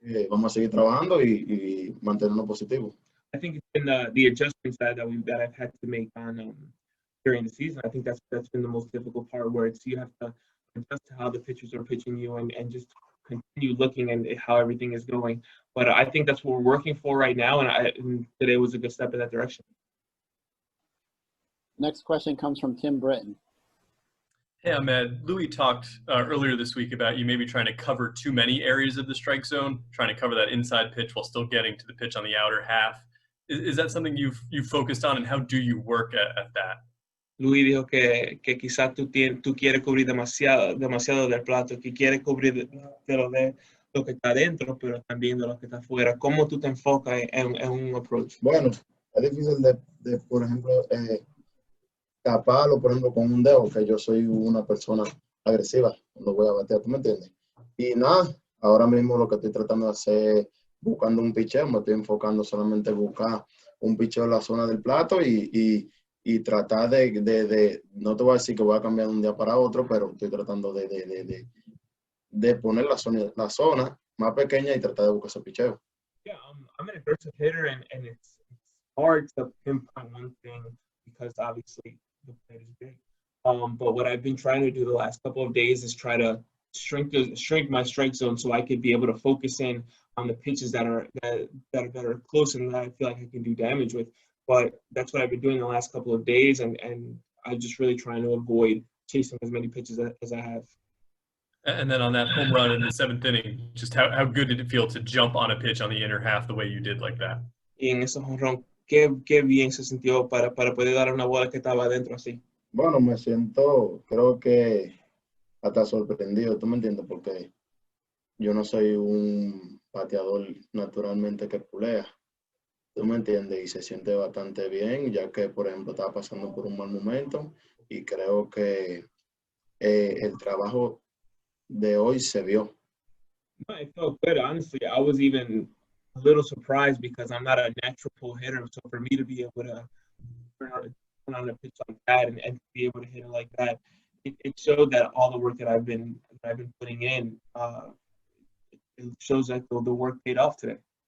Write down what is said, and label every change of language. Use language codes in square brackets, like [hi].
[es] Vamos a seguir trabajando y mantenernos positivos. [en] I think it's been the adjustments that I've had to make on during the season. I think that's been the most difficult part, where you have to adjust to how the pitchers are pitching you and just continue looking at how everything is going. But I think that's what we're working for right now, and today was a good step in that direction. Next question comes from Tim Britton. Hey, Amed. Louis talked earlier this week about you maybe trying to cover too many areas of the strike zone, trying to cover that inside pitch while still getting to the pitch on the outer half. Is that something you've focused on, and how do you work at that? [es] Luis dijo que quizás tú quieres cubrir demasiado del plato, que quieres cubrir de lo que está adentro, pero también de lo que está afuera. ¿Cómo tú te enfocas en un approach? Bueno, es difícil por ejemplo, taparlo, por ejemplo, con un dedo, que yo soy una persona agresiva cuando voy a batear, ¿tú me entiendes? Y nada, ahora mismo lo que estoy tratando de hacer, buscando un picheo, me estoy enfocando solamente en buscar un picheo en la zona del plato y tratar no te voy a decir que voy a cambiar de un día para otro, pero estoy tratando de poner la zona más pequeña y tratar de buscar ese picheo. [en] Yeah, I'm an aggressive hitter, and it's hard to pinpoint one thing because obviously the plate is big. But what I've been trying to do the last couple of days is try to shrink my strike zone so I could be able to focus in on the pitches that are close and that I feel like I can do damage with. But that's what I've been doing the last couple of days, and I'm just really trying to avoid chasing as many pitches as I have. And then on that home run in the 7th inning, just how good did it feel to jump on a pitch on the inner half the way you did like that? [es] Y en ese jonrón, qué bien se sintió para poder dar una bola que estaba adentro así. Bueno, me siento, creo que hasta sorprendido, ¿tú me entiendes? Porque yo no soy un bateador naturalmente que pulea, ¿tú me entiendes? Y se siente bastante bien, ya que, por ejemplo, estaba pasando por un mal momento y creo que el trabajo de hoy se vio. [en] No, it felt good, honestly. I was even a little surprised because I'm not a natural pull hitter. So for me to be able to turn on a pitch like that and be able to hit it like that, it showed that all the work that I've been putting in, it shows that the work paid off today.